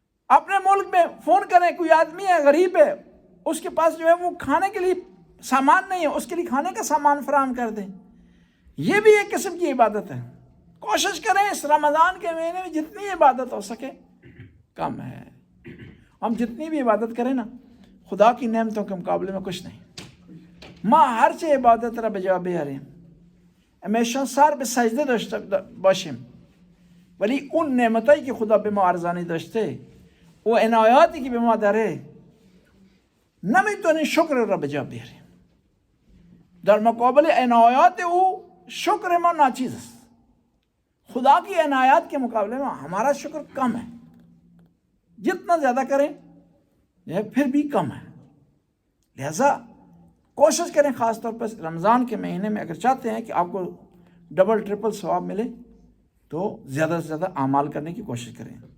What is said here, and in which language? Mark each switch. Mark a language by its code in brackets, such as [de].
[ur] اپنے ملک میں فون کریں, کوئی آدمی ہے غریب ہے, اس کے پاس جو ہے وہ کھانے کے لیے سامان نہیں ہے, اس کے لیے کھانے کا سامان فراہم کر دیں. یہ بھی ایک قسم کی عبادت ہے. کوشش کریں اس رمضان کے مہینے میں جتنی عبادت ہو سکے کم ہے. ہم جتنی بھی عبادت کریں نا, خدا کی نعمتوں کے مقابلے میں کچھ نہیں. [fa] ما هرچه عبادت را به جا بیاریم, همیشه سر به سجده داشته باشیم, ولی اون نعمتایی که خدا به ما ارزانی داشته و عنایاتی که به ما داره نمیتونیم شکر را به جا بیاریم. در مقابل عنایات او شکر ما ناچیز است. [ur] خدا کی عنایات کے مقابلے میں ہمارا شکر کم ہے، جتنا زیادہ کریں یہ پھر بھی کم ہے. لہذا کوشش کریں، خاص طور پر رمضان کے مہینے میں اگر چاہتے ہیں کہ آپ کو ڈبل ٹرپل ثواب ملے تو زیادہ سے زیادہ اعمال کرنے کی کوشش کریں.